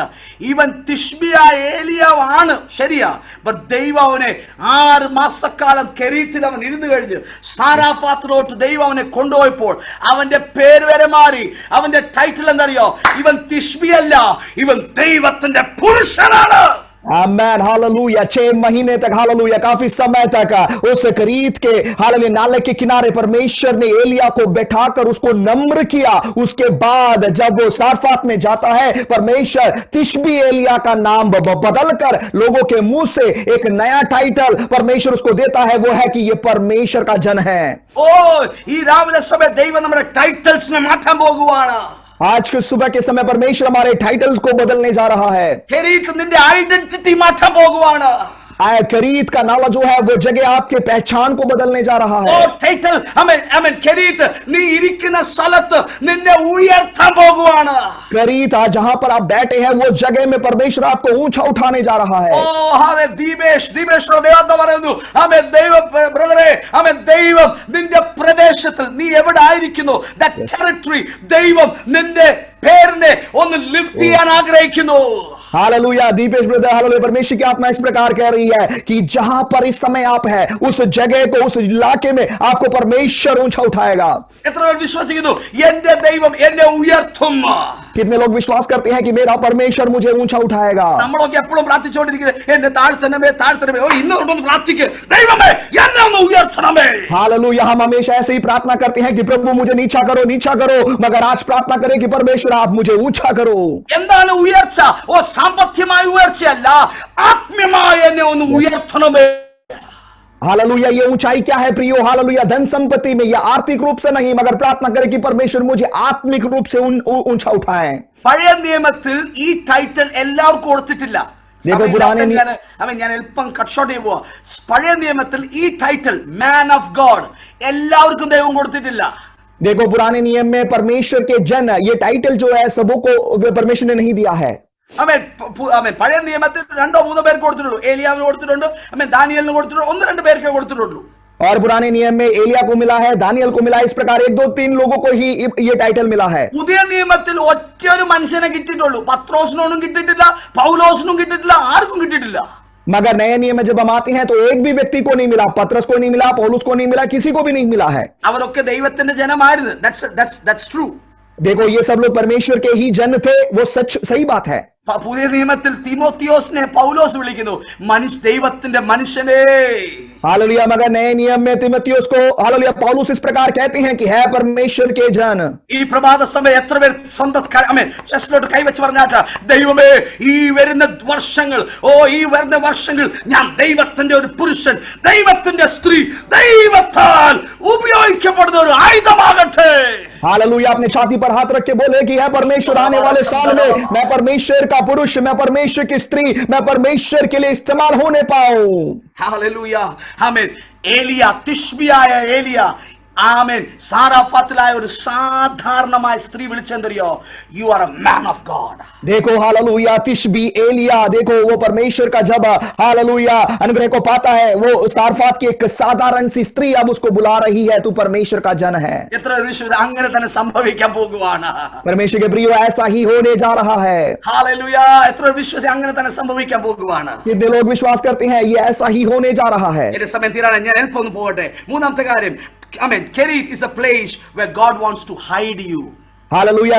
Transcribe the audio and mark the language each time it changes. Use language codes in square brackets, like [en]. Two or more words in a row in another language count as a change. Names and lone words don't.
[ml] ഇവൻ തിശ്ബിയായ ഏലിയാവ് ആണ്, ശരിയാ. ദൈവം അവനെ 6 മാസക്കാലം കെരീത്തിൽ അവൻ ഇരുന്ന് കഴിഞ്ഞ് സാരാഫാത്തിലോട്ട് ദൈവം അവനെ കൊണ്ടുപോയപ്പോൾ അവന്റെ പേര് വരെ മാറി. അവന്റെ ടൈറ്റിൽ എന്തറിയോ? ഇവൻ തിശ്ബിയല്ല, ഇവൻ ദൈവത്തിന്റെ പുരുഷനാണ്. [hi] आमेन. हालेलुया. 6 महीने तक, हालेलुया, काफी समय तक उस करीत के हालेलुया नाले के किनारे परमेश्वर ने एलिया को बैठाकर उसको नम्र किया. उसके बाद जब वो सारफात में जाता है, परमेश्वर तिश्बी एलिया का नाम बदलकर लोगों के मुंह से एक नया टाइटल परमेश्वर उसको देता है. वो है कि ये परमेश्वर का जन है. [ml] ओ ഈ രാവിലെ സഭ ദൈവം നമ്മുടെ ടൈറ്റിൽസിനെ മാറ്റാൻ പോകുവാണ്. [hi] आज के सुबह के समय परमेश्वर हमारे टाइटल्स को बदलने जा रहा है. [ml] നിന്റെ ഐഡന്റിറ്റി മാറ്റാൻ പോകുവാണ്. [hi] करीत का नाला जो है वो जगह आपके पहचान को बदलने जा रहा है. [ml] टाइटल करीत നീ ഇരിക്കുന്ന സ്ഥലത്ത് നിന്നെ ഉയർത്താൻ പോകുവാണ്. [hi] करीत आज जहां पर आप बैठे हैं वो जगह में परमेश्वर आपको ऊंचा उठाने जा रहा है. [ml] ദീപേഷ് ദൈവം പറയുന്നു, ബ്രദറെ, ദൈവം നിന്റെ പ്രദേശത്തിൽ നീ എവിടെ ആയിരിക്കുന്നു, [en] that territory [ml] ദൈവം നിന്റെ പേരിനെ ഒന്ന് ലിഫ്റ്റ് ചെയ്യാൻ ആഗ്രഹിക്കുന്നു. [hi] हालेलुया. दीपेश ब्रदर, हालेलुया, परमेश्वर की आत्मा इस प्रकार कह रही है कि जहां पर इस समय आप हैं उस जगह को, उस इलाके में आपको परमेश्वर ऊंचा उठाएगा. कितने लोग विश्वास करते हैं कि मेरा परमेश्वर मुझे ऊंचा उठाएगा? हालेलुया. हम हमेशा ऐसे ही प्रार्थना करते हैं कि प्रभु मुझे नीचा करो, नीचा करो, मगर आज प्रार्थना करें कि परमेश्वर आप मुझे ऊंचा करो. [ml] സാമ്പത്തികമായ ഉയർച്ചയല്ല, ആത്മീയമായ എന്നെ ഒന്ന് ഉയർത്തണമേ. [hi] हालेलुया. ये ऊंचाई क्या है प्रियो? हालेलुया. धन संपत्ति में या आर्थिक रूप से नहीं, मगर प्रार्थना करें कि परमेश्वर मुझे आत्मिक रूप से ऊंचा उठाए. [ml] പഴയ നിയമത്തിൽ ഈ ടൈറ്റിൽ എല്ലാവർക്കും കൊടുത്തിട്ടില്ല. ഞാൻ എളുപ്പം [en] cut short [ml] ചെയ്യുമ്പോ, പഴയ നിയമത്തിൽ ഈ ടൈറ്റിൽ [en] man of God [ml] എല്ലാവർക്കും ദൈവം കൊടുത്തിട്ടില്ല. [hi] देखो पुराने नियम में परमेश्वर के जन, ये टाइटल जो है सबों को परमेश्वर ने नहीं दिया है. [ml] പഴയ നിയമത്തിൽ 2-3 പേർക്ക് കൊടുത്തിട്ടുള്ളൂ. ഏലിയാവിന് കൊടുത്തിട്ടുണ്ട്, ദാനിയേലിന് കൊടുത്തിട്ടുണ്ട്, 1-2 പേർക്കേ കൊടുത്തിട്ടുള്ളൂ. [hi] और पुराने नियम में एलिया को मिला है, दानियल को मिला है. इस प्रकार 1-2-3 लोगों को ही ये टाइटल मिला है. [ml] പുതിയ നിയമത്തിൽ ഒറ്റൊരു മനുഷ്യനെ കിട്ടിയിട്ടുള്ളൂ. പത്രോസിനൊന്നും കിട്ടിയിട്ടില്ല, പൗലോസിനും കിട്ടിയിട്ടില്ല, ആർക്കും കിട്ടിയിട്ടില്ല. [hi] मगर नए नियम में जब हम आते हैं तो एक भी व्यक्ति को नहीं मिला, पतरस को नहीं मिला, पौलुस को नहीं मिला, किसी को भी नहीं मिला है। [ml] അവരൊക്കെ ദൈവത്തിന്റെ ജനമായിരുന്നു. [en] That's true. [hi] देखो ये सब लोग परमेश्वर के ही जन थे, वो सच सही बात है। [ml] പുതിയ നിയമത്തിൽ തീമോത്തിയോസിനെ പൗലോസ് വിളിക്കുന്നു ദൈവത്തിന്റെ മനുഷ്യനെ. [hi] हालेलुया। मगर नए नियम में तीमुथियुस को हालेलुया पौलुस इस प्रकार कहते हैं कि है परमेश्वर के जन। [ml] ഈ പ്രഭാത സമയം എത്ര പേർ സ്വന്തം ചെസ്റ്റിലോട്ട് കൈവച്ച് പറഞ്ഞാട്ട് ദൈവമേ ഈ വരുന്ന വർഷങ്ങൾ ഈ വരുന്ന വർഷങ്ങൾ ഞാൻ ദൈവത്തിന്റെ ഒരു പുരുഷൻ, ദൈവത്തിന്റെ സ്ത്രീ, ദൈവത്താൽ ഉപയോഗിക്കപ്പെടുന്ന ഒരു ആയുധമാകട്ടെ. [hi] हालेलुया। अपने छाती पर हाथ रख के बोले कि है परमेश्वर आने वाले साल में मैं परमेश्वर का पुरुष, मैं परमेश्वर की स्त्री, मैं परमेश्वर के लिए इस्तेमाल होने पाऊं। हालेलुया। आमीन। एलिया, तिश्बियाയ एलिया, [ml] ആമേൻ, സാറാഫത്തിലായ ഒരു സാധാരണമായ സ്ത്രീ വിളിച്ചെന്തറിയോ? [en] You are a man of God. [hi] देखो हालेलुया, तिशबी, एलिया, देखो वो परमेश्वर का जब हालेलुया अनुग्रह को पाता है, वो सारफात की एक साधारण सी स्त्री अब उसको बुला रही है, तू परमेश्वर का जन है। [ml] എത്ര വിശ്വാസം അങ്ങനെ തന്നെ സംഭവിക്കാൻ പോകുവാണ്. [hi] परमेश्वर के प्रियो ऐसा ही होने जा रहा है। हालेलुया। [ml] എത്ര വിശ്വാസം അങ്ങനെ തന്നെ സംഭവിക്കാൻ പോകുവാണ്. [hi] कितने लोग विश्वास करते हैं ये ऐसा ही होने जा रहा है। [ml] എന്റെ സമയം തീരാണ്, ഞാൻ എളുപ്പം ഒന്ന് പോകട്ടെ. മൂന്നാമത്തെ കാര്യം, [en] Amen. Kerit is a place where God wants to hide you. [hi] हालेलुया।